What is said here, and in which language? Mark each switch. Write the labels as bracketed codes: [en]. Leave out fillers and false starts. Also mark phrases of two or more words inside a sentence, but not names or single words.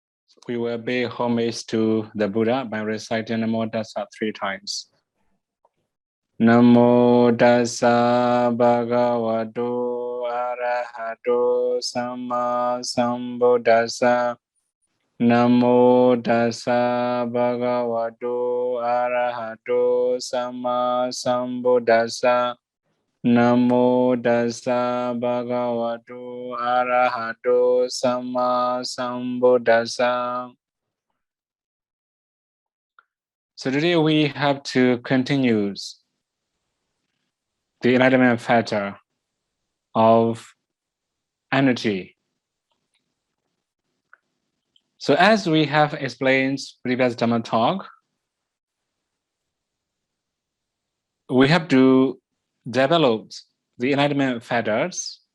[en] We will pay homage to the Buddha by reciting [pi] Namo Tassa [en] 3 times. [pi] Namo Tassa Bhagavato Arahato Samma Sambuddhassa. Namo Tassa Bhagavato Arahato Samma Sambuddhassa. Namo Tassa Bhagavato Arahato Samma Sambuddhassa. [en] So today we have to continue the enlightenment factor of energy. So as we have explained previous Dhamma Talk, we have to develop the enlightenment factors.